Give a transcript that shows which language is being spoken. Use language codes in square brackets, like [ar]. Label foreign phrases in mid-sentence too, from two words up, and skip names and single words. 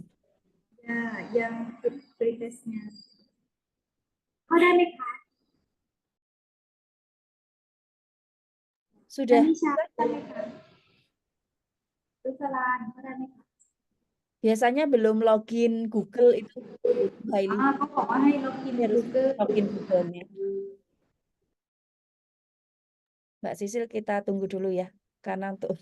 [id] Ya, yang pretestnya. Ada nih Kak. Sudah. Ada nih Kak. Biasanya belum login Google itu. [th] เขาบอกว่าให้ login Google. [id] Login Google-nya. Mbak Sisil, kita tunggu dulu ya, karena untuk